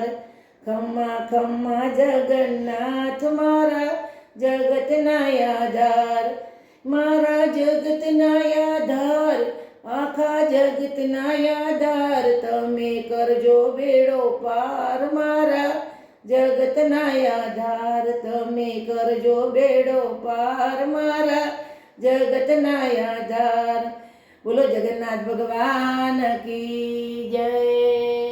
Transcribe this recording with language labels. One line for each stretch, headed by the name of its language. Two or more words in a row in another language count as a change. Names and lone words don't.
Gujarati: ખમ્મા ખમ્મા જગન્નાથ મારા જગતના આધાર। મારા જગતના આધાર આખા જગતના આધાર। તમે કરજો બેડો પાર મારા જગતના આધાર। તમે કરજો બેડો પાર મારા જગતના આધાર।
Hindi: बोलो जगन्नाथ भगवान की जय।